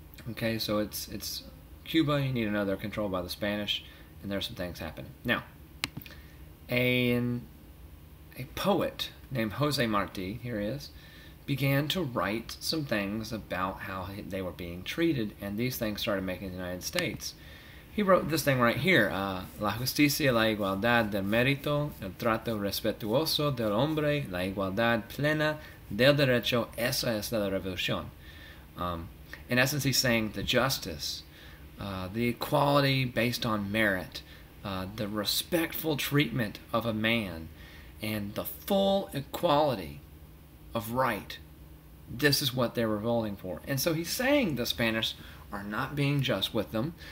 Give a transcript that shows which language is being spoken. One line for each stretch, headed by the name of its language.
English: Okay, so it's Cuba. You need to know they're controlled by the Spanish, and there's some things happening. Now, a poet named Jose Marti, here he is, began to write some things about how they were being treated, and these things started making the United States. He wrote this thing right here,
Spanish: La justicia, la igualdad del mérito, el trato respetuoso del hombre, la igualdad plena del derecho, esa es la revolución.
English: In essence, he's saying the justice, the equality based on merit, the respectful treatment of a man, and the full equality of right. This is what they're revolting for. And so he's saying the Spanish are not being just with them.